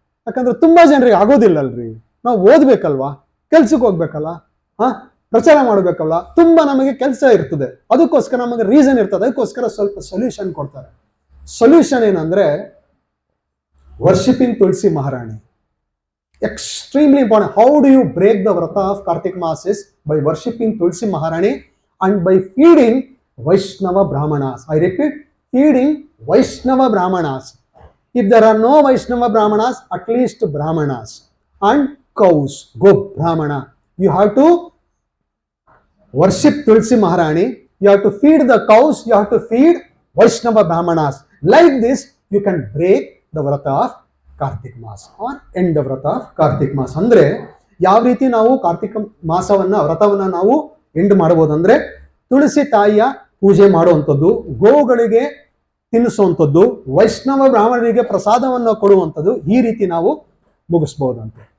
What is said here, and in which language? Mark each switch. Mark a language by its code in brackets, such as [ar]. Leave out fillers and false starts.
[kn] ಯಾಕಂದ್ರೆ ತುಂಬಾ ಜನರಿಗೆ ಆಗೋದಿಲ್ಲಲ್ರಿ, ನಾವು ಓದ್ಬೇಕಲ್ವಾ, ಕೆಲ್ಸಕ್ಕೆ ಹೋಗ್ಬೇಕಲ್ಲ, ಪ್ರಚಾರ ಮಾಡ್ಬೇಕಲ್ಲ, ತುಂಬಾ ನಮಗೆ ಕೆಲಸ ಇರ್ತದೆ, ಅದಕ್ಕೋಸ್ಕರ ನಮಗೆ ರೀಸನ್ ಇರ್ತದೆ, ಅದಕ್ಕೋಸ್ಕರ ಸ್ವಲ್ಪ ಸೊಲ್ಯೂಷನ್ ಕೊಡ್ತಾರೆ. ಸೊಲ್ಯೂಷನ್ ಏನಂದ್ರೆ worshipping Tulasi Maharani. [en] Extremely important. How do you break the vrata of Kartik Mass is by worshipping Tulsi Maharani and by feeding Vaishnava Brahmanas. I repeat, feeding Vaishnava Brahmanas. If there are no Vaishnava Brahmanas, at least Brahmanas and cows, go Brahmana. You have to worship Tulsi Maharani, you have to feed the cows, you have to feed Vaishnava Brahmanas. Like this, you can break the vrata of Kartik maas or end the vrata of Kartik maas. [kn] ಅಂದ್ರೆ ಯಾವ ರೀತಿ ನಾವು ಕಾರ್ತಿಕ ಮಾಸವನ್ನ ವ್ರತವನ್ನ ನಾವು end ಮಾಡಬಹುದಂದ್ರೆ, ತುಳಸಿ ತಾಯಿಯ ಪೂಜೆ ಮಾಡುವಂಥದ್ದು, ಗೋಗಳಿಗೆ ತಿನ್ನಿಸುವಂಥದ್ದು, ವೈಷ್ಣವ ಬ್ರಾಹ್ಮಣರಿಗೆ ಪ್ರಸಾದವನ್ನು ಕೊಡುವಂಥದ್ದು, ಈ ರೀತಿ ನಾವು ಮುಗಿಸ್ಬಹುದಂತೆ.